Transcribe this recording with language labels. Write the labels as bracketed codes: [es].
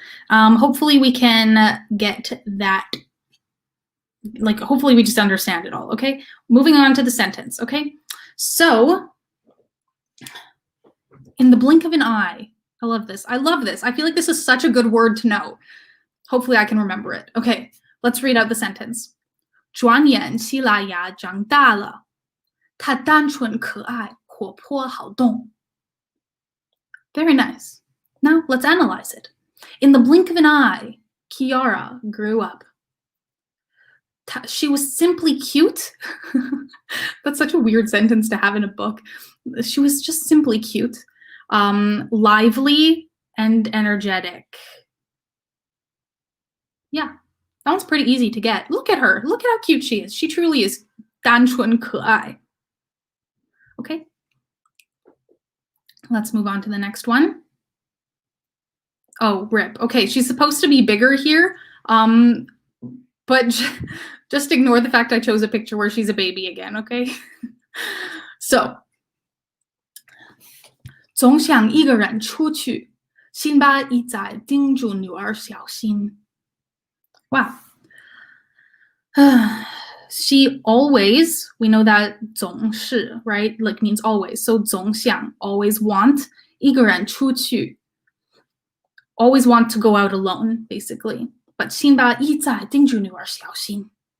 [en] Hopefully we can get that, like, hopefully we just understand it all, okay? Moving on to the sentence, okay? So, in the blink of an eye. I love this. I love this. I feel like this is such a good word to know. Hopefully I can remember it. Okay, let's read out the sentence. [zh] 转眼希拉雅长大了，她单纯可爱，活泼好动。 [en] Very nice. Now let's analyze it. In the blink of an eye, Kiara grew up. She was simply cute. That's such a weird sentence to have in a book. She was just simply cute, lively, and energetic. Yeah, that one's pretty easy to get. Look at her. Look at how cute she is. She truly is [zh] 单纯可爱. [en] Okay. Let's move on to the next one. Oh, rip. Okay, she's supposed to be bigger here, but just ignore the fact I chose a picture where she's a baby again, okay? [zh] So, 总想一个人出去，辛巴一再叮嘱女儿小心。 [en] Wow. She always, we know that 总是, right? Like means always. So 总想, always want. [zh] 一个人出去, [en] always want to go out alone, basically. But [zh] 辛巴一再叮嘱女儿小心.